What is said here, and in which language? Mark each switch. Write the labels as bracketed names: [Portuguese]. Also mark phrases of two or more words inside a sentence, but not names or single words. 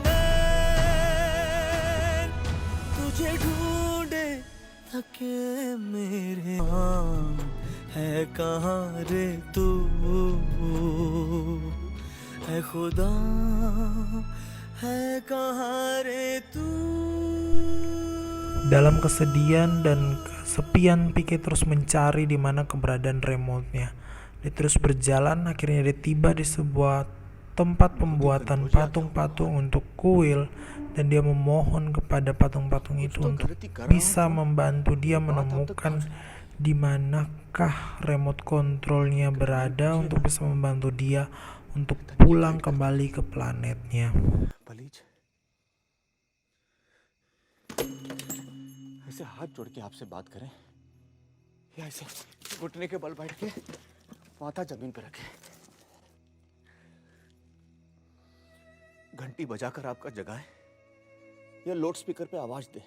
[Hindi] नैन तुझे ढूंढे थके मेरे है कहाँ रे तू है खुदा है कहाँ रे तू. [Indonesian] Dalam kesedihan dan kesepian, Pique terus mencari di mana keberadaan remote-nya. Dia terus berjalan, akhirnya dia tiba di sebuah tempat pembuatan patung-patung untuk kuil, dan dia memohon kepada patung-patung itu untuk bisa membantu dia menemukan di manakah remote kontrolnya berada untuk bisa membantu dia untuk pulang kembali ke planetnya. [Hindi] ऐसे हाथ जोड़ के आपसे बात करें या ऐसे घुटने के बल बैठ के माथा जमीन पे रखे. घंटी बजाकर आपका जगाए या [English] loud speaker [Hindi] पे आवाज दे.